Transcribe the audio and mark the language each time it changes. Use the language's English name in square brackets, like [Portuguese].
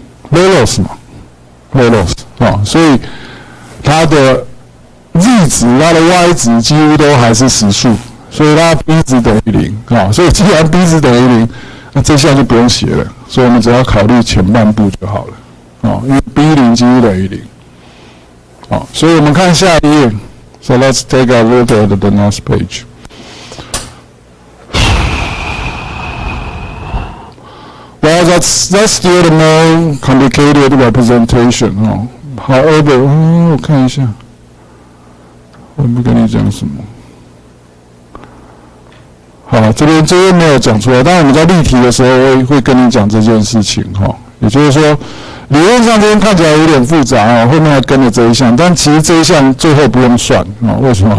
[Chinese] 0 ，low loss 嘛 ，low loss 所以它的 Z 值、它的 Y 值几乎都还是实数，所以它 B 值等于0所以既然 B 值等于0，那这项就不用写了，所以我们只要考虑前半部就好了因为 B0 几乎等于0。所以我们看下一页。 [English] So let's take a look at the next page. Well, that's still a more complicated representation. [Chinese] However, 我看一下，我不跟你讲什么。好，这边没有讲出来，但我们在例题的时候会跟你讲这件事情也就是说，理论上这边看起来有点复杂后面还跟着这一项，但其实这一项最后不用算为什么？